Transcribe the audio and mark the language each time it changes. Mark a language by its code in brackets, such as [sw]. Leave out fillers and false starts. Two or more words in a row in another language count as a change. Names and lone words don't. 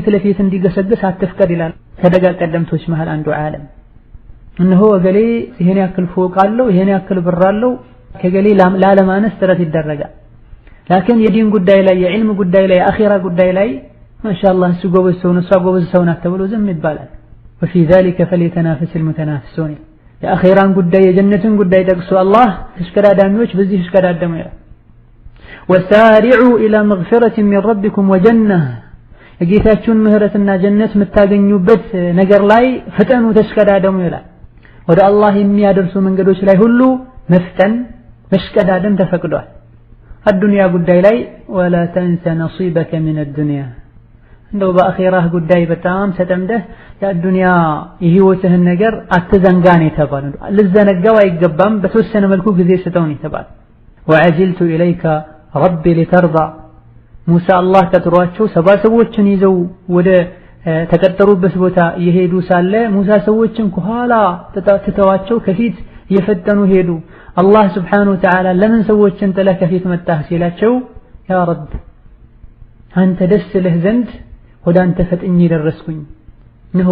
[am] ለፊት እንዲገሰግስ አትፍቀድ ይላል ከደጋ ቀደምቶች መሃል አንዱ ዓለም። እነሆ እገሌ ይሄን ያክል ፎቅ አለው፣ ይሄን ያክል ብር አለው፣ ከገሌ ላለማነስ ጥረት ይደረጋል። ላኪን የዲን ጉዳይ ላይ የዕልም ጉዳይ ላይ የአኺራ ጉዳይ ላይ ማሻአላህ እሱ ጎበዝ ሰው ነው እሷ ጎበዝ ሰው ናት ተብሎ ዝም ይባላል። [ar] وفي ذلك فليتنافس المتنافسون [am] የአኺራን ጉዳይ የጀነትን ጉዳይ ጠቅሶ አላህ ተሽከዳዳሚዎች በዚህ ተሽከዳደሙ ይላል። [ar] وسارعوا إلى مغفرة من ربكم وجنة [am] የጌታችሁን ምህረትና ጀነት የምታገኙበት ነገር ላይ ፍጠኑ ተሽከዳደሙ ይላል። ወደ አላህ የሚያደርሱ መንገዶች ላይ ሁሉ መፍጠን መሽከዳደም ተፈቅዷል። አዱንያ ጉዳይ ላይ [ar] ولا تنس نصيبك من الدنيا [am] እንደው በአኺራህ ጉዳይ በጣም ተጠምደህ የአዱንያ የህይወትህን ነገር አትዘንጋን የተባለው ልዘነጋው አይገባም። በተወሰነ መልኩ ጊዜ ስጠውን የተባለው [ar] وعجلت إليك ربي لترضى [am] ሙሳ አላህ ቀጥሯቸው 70 ሰዎችን ይዘው ወደ ተቀጠሩበት ቦታ እየሄዱ ሳለ ሙሳ ሰዎችን ከኋላ ተተዋቸው ከፊት እየፈጠኑ ሄዱ። አላህ [ar] سبحانه وتعالى [am] ለምን ሰዎችን ጥለህ ከፊት መጣህ ሲላቸው [ar] يا رب [am] አንተ ደስ ለህ ዘንድ ወደ አንተ ፈጥኜ ደረስኩኝ። ነው